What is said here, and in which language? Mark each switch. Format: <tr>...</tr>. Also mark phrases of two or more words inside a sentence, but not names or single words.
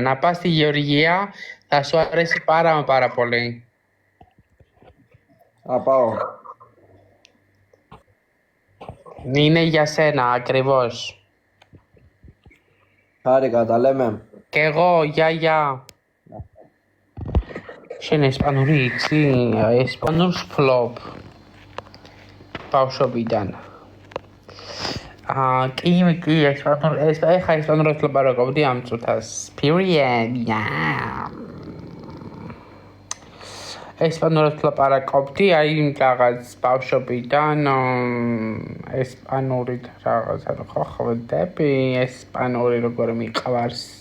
<el>Να πας στη Γεωργία, θα σου αρέσει πάρα πολύ. Θα πάω. Είναι για σένα, ακριβώς. Χάρηκα, τα λέμε. Κι εγώ, γεια.</el> <ka>შენ ესპანური იცი? ესპანურს ფლობ ბავშვობიდან. კი, ეხა ესპანურად ლაპარაკობდი ამ წუთას. Period. ესპანურად ლაპარაკობდი, აი რაღაც ბავშვობიდან ესპანურით რაღაცა ხო ხვდები, ესპანური როგორ მიყვარს.</ka>